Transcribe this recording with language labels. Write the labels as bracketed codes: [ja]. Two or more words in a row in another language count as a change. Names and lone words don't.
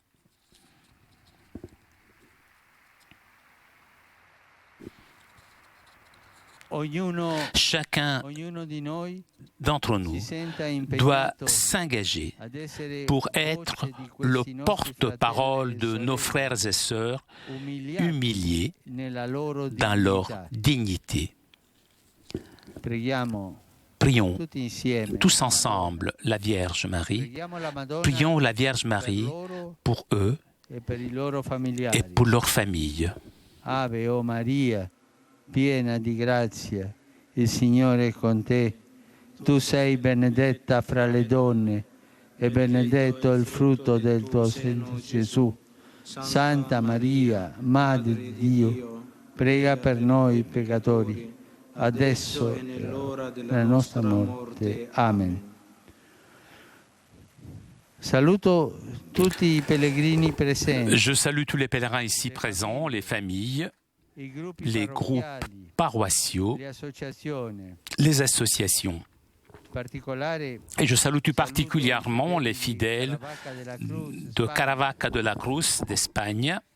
[fr] Chacun d'entre nous doit s'engager pour être le porte-parole de nos frères et sœurs humiliés dans leur dignité. Prions tous ensemble la Vierge Marie. Prions la Vierge Marie pour eux et pour leurs familles. [it] Ave o Maria, piena di grazia, il Signore è con te. Tu sei benedetta fra le donne e benedetto il frutto del tuo seno, Gesù. Santa Maria, Madre di Dio, prega per noi peccatori, adesso e nell'ora della nostra morte. Amen. Saluto tutti i pellegrini presenti. [fr] Je salue tous les pèlerins ici présents, les familles, les groupes paroissiaux, les associations. Et je salue tout particulièrement les fidèles de Caravaca de la Cruz d'Espagne,